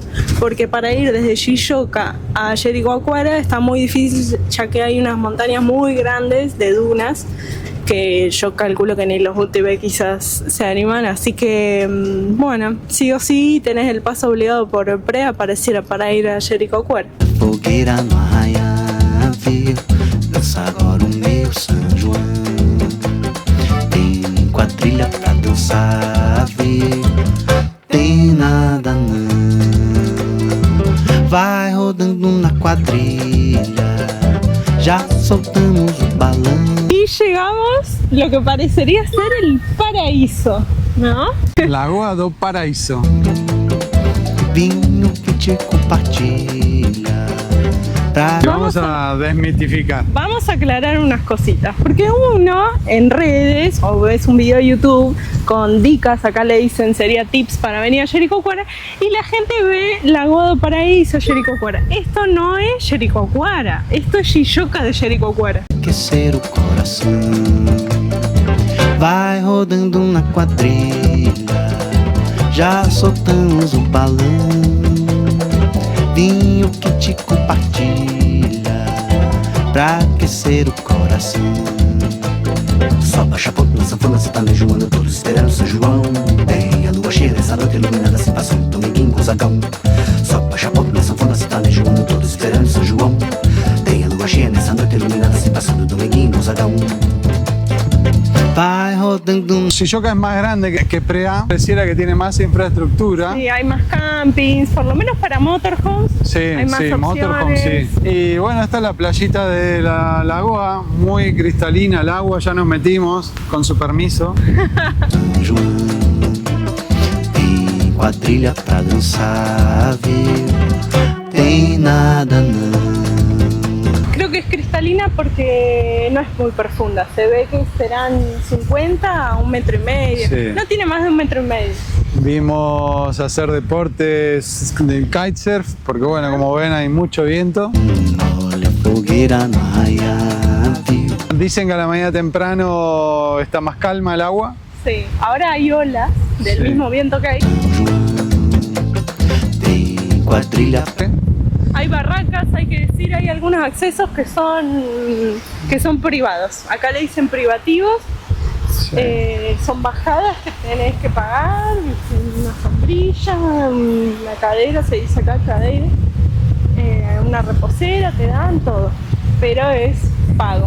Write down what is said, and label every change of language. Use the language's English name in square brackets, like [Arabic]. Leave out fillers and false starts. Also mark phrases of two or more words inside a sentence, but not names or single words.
[Spanish] Porque para ir desde Shilloca a Jericoacoara está muy difícil, ya que hay unas montañas muy grandes de dunas que yo calculo que ni los UTV quizás se animan, así que bueno, sí o sí tenés el paso obligado por Prea para ir a Jericoacoara. [Portuguese] Fogueira no arraial, viu? Dança agora o meu São João. Tem quadrilha dançar, viu? Tem nada não. Vai rodando na quadrilha, já soltamos o balão. [Spanish] Y llegamos lo que parecería ser el paraíso, ¿no? Lagoa do Paraíso. [Portuguese] Vinho que te compartilha. Pra... [Spanish] Vamos a desmitificar. Vamos a aclarar unas cositas, porque uno en redes o ves un video de YouTube con dicas, acá le dicen sería tips para venir a Jericoacoara, y la gente ve Lagoa do Paraíso, Jericoacoara. Esto no es Jericoacoara, esto es Jijoca de Jericoacoara. [Portuguese] Aquecer o coração. Vai rodando na quadrilha, já soltamos o balão. Vinho que te compartilha, pra aquecer o coração. Só baixa ponto na sanfona, cê tá lejoando, todos esperando São João. Tem a lua cheia nessa noite iluminada, se passa um dominguinho com Zagão. Só baixa ponto na sanfona, cê tá lejoando, todos esperando São João. Tem a lua cheia nessa noite iluminada, se passa um dominguinho com Zagão. Vai rodando. [Spanish] Jijoca es más grande que Preá, pareciera que tiene más infraestructura. Sí, hay más campings, por lo menos para motorhomes. Sí, hay más sí, motorhome, opciones. sí. Y bueno, está la playita de la lagoa, muy cristalina el agua, ya nos metimos, con su permiso. [Portuguese] São João. Tem quadrilha pra dançar, viu? Tem nada não. [Spanish] Creo que es cristalina porque no es muy profunda. Se ve que serán 50 a 1,5 metros. Sí. No tiene más de 1,5 metros. Vimos hacer deportes de kitesurf, porque bueno, como ven hay mucho viento. [Portuguese] Olha a fogueira no arraial, viu? [Spanish] Dicen que a la mañana temprano está más calma el agua. Sí. Ahora hay olas del Sí. mismo viento que hay. [Portuguese] Tem quadrilha. [Spanish] Hay barracas, hay que decir, hay algunos accesos que son privados. Acá le dicen privativos. Sí. Son bajadas que tenés que pagar, una sombrilla, una cadera, se dice acá cadera, una reposera, te dan todo, pero es pago.